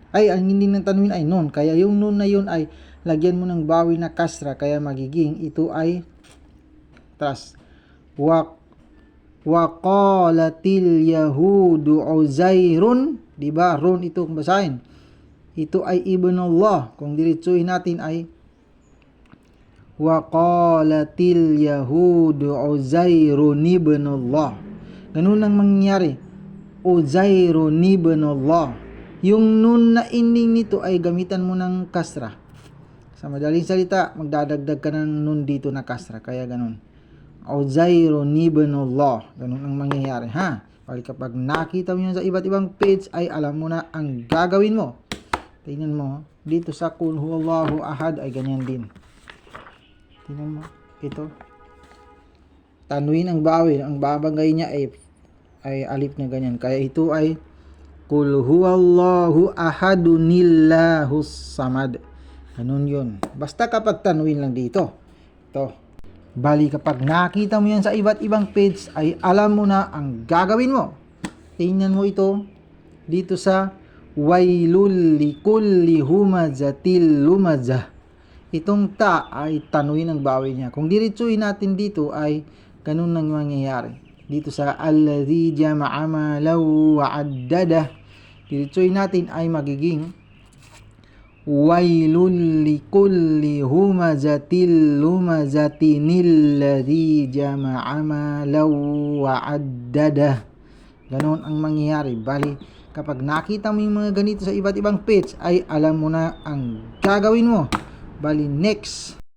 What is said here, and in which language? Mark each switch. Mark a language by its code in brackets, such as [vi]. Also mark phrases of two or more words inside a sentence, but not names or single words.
[tl] Ang ending ng tanwin ay nun. Kaya yung nun na yun ay lagyan mo ng bawil na kasra. Kaya magiging ito ay tras. [ar] وقالت اليهود عزير, [tl] di ba? Ron ito kung basahin. Ito ay ibnullah. Kung diretsuhin natin ay [ar] وقالت اليهود عزير ابن الله. [tl] Ganun ang mangyayari. [ar] عزير ابن الله. [tl] Yung nun na ending nito ay gamitan mo ng kasra. Sa madaling salita, magdadagdag ka ng nun dito na kasra. Kaya ganun. [ar] عزير ابن الله. [tl] Ganun ang mangyayari ha. Bali kapag nakita mo yun sa iba't ibang page ay alam mo na ang gagawin mo. Tingnan mo. Dito sa [ar] قل هو الله أحد [tl] ay ganyan din. Tingnan mo. Ito. Tanwin ang bawil. Ang babagay niya ay alif na ganyan. Kaya ito ay [ar] قل هو الله أحد الله الصمد. [tl] Ganun yun. Basta kapag tanwin lang dito. Ito. Bali kapag nakita mo yan sa iba't ibang page ay alam mo na ang gagawin mo. Tingnan mo ito dito sa [ar] ويل لكل همزة لمزة. [tl] Itong ta ay tanwin ang bawil niya. Kung diretsuhin natin dito ay ganun nang mangyayari. Dito sa [ar] الذي جمع مالا وعدده. [tl] Diretsuhin natin ay magiging [ar] ويل لكل همزة لمزة الذي جمع مالا وعدده. [tl] Ganon ang mangyayari. Bali, kapag nakita mo yung mga ganito sa iba't ibang page, ay alam mo na ang gagawin mo. Bali, next.